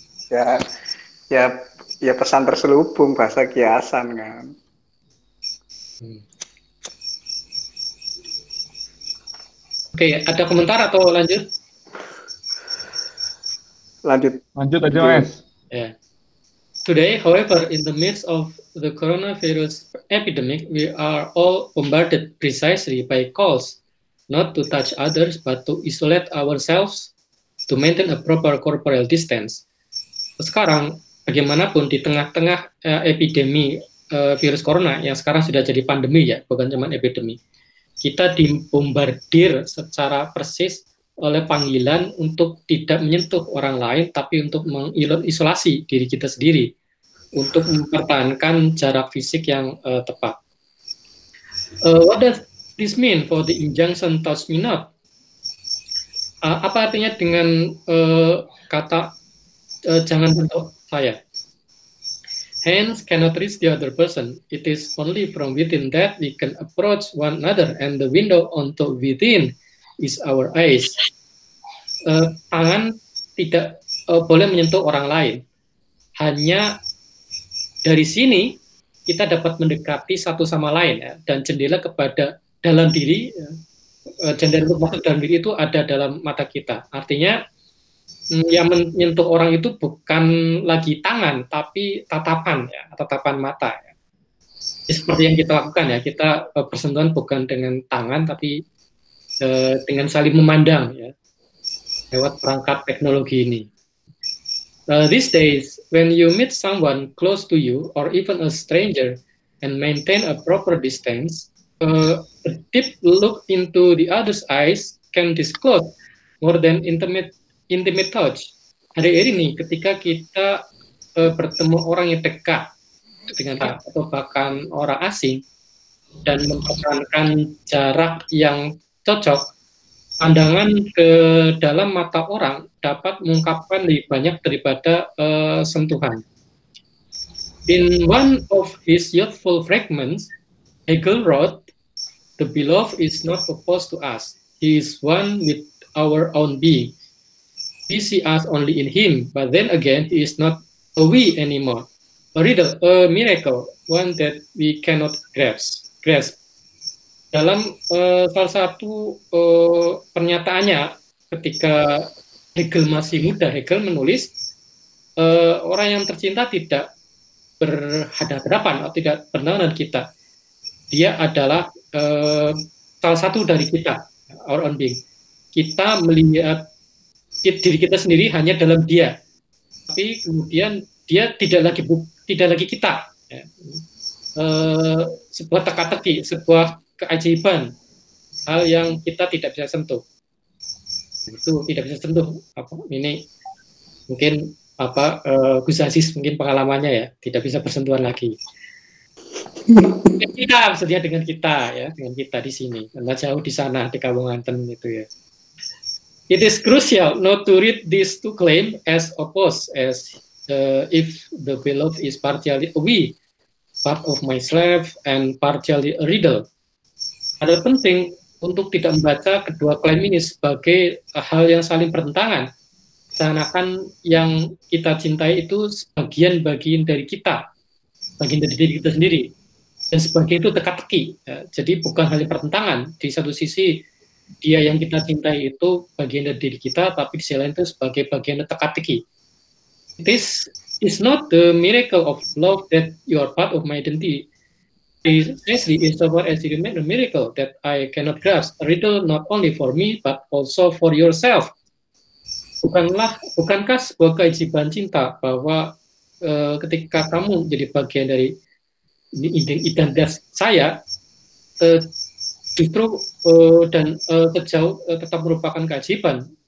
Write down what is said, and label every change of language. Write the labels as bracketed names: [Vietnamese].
[Indonesian] ya pesan terselubung bahasa kiasan kan. Oke, ada komentar atau lanjut? Lanjut aja, Mas. [English] Yeah. Today, however, in the midst of the coronavirus epidemic, we are all bombarded precisely by calls not to touch others, but to isolate ourselves to maintain a proper corporeal distance. [Indonesian] Sekarang, bagaimanapun di tengah-tengah epidemi virus corona yang sekarang sudah jadi pandemi ya, bukan cuma epidemi. Kita dibombardir secara persis oleh panggilan untuk tidak menyentuh orang lain, tapi untuk mengisolasi diri kita sendiri, untuk mempertahankan jarak fisik yang tepat. [English] What does this mean for the injunction touch me not? [Indonesian] Apa artinya dengan kata jangan sentuh saya? [English] Hands cannot reach the other person. It is only from within that we can approach one another, and the window onto within is our eyes. [Indonesian] Tangan tidak boleh menyentuh orang lain. Hanya dari sini kita dapat mendekati satu sama lain, ya, dan jendela kepada dalam diri, jendela untuk masuk dalam diri itu ada dalam mata kita. Artinya yang menyentuh orang itu bukan lagi tangan, tapi tatapan, ya, tatapan mata. Ya. Seperti yang kita lakukan ya, kita bersentuhan bukan dengan tangan, tapi dengan saling memandang, ya, lewat perangkat teknologi ini. [English] These days, when you meet someone close to you, or even a stranger, and maintain a proper distance, a deep look into the other's eyes can disclose more than intimate touch. [Indonesian] Hari ini ketika kita bertemu orang yang dekat dengan kita, atau bahkan orang asing, dan mempertahankan jarak yang cocok, pandangan ke dalam mata orang dapat mengungkapkan lebih banyak daripada sentuhan. [English] In one of his youthful fragments, Hegel wrote, "The beloved is not opposed to us. He is one with our own being." We see us only in him, but then again, he is not a we anymore. A riddle, a miracle, one that we cannot grasp. [Indonesian] Dalam salah satu pernyataannya ketika Hegel masih muda, Hegel menulis orang yang tercinta tidak berhadapan atau tidak benar dengan kita. Dia adalah salah satu dari kita, [English] our own being. [Indonesian] Kita melihat diri kita sendiri hanya dalam dia, tapi kemudian dia tidak lagi kita. Ya. Sebuah teka-teki, sebuah keajaiban, hal yang kita tidak bisa sentuh. Itu tidak bisa sentuh. Ini mungkin Gus Aziz mungkin pengalamannya ya, tidak bisa bersentuhan lagi. Kita maksudnya dengan kita ya, dengan kita di sini, karena jauh di sana di Kawunganten itu ya. [English] It is crucial not to read these two claims as opposed, as if the beloved is partially a we, part of myself, and partially a riddle. [Indonesian] Ada penting untuk tidak membaca kedua klaim ini sebagai hal yang saling bertentangan, seakan-akan yang kita cintai itu bagian dari kita, bagian dari diri kita sendiri, dan sebagai itu teka-teki. Ya, jadi bukan hal yang bertentangan. Di satu sisi dia yang kita cintai itu bagian dari diri kita, tapi di sisi lain itu sebagai bagian dari teka-teki. [English] This is not the miracle of love that you are part of my identity. Precisely is so far as it remains a miracle that I cannot grasp, a riddle not only for me but also for yourself. [Indonesian] Bukankah sebuah keajaiban cinta bahwa ketika kamu jadi bagian dari identitas saya, justru dan sejauh tetap merupakan keajaiban.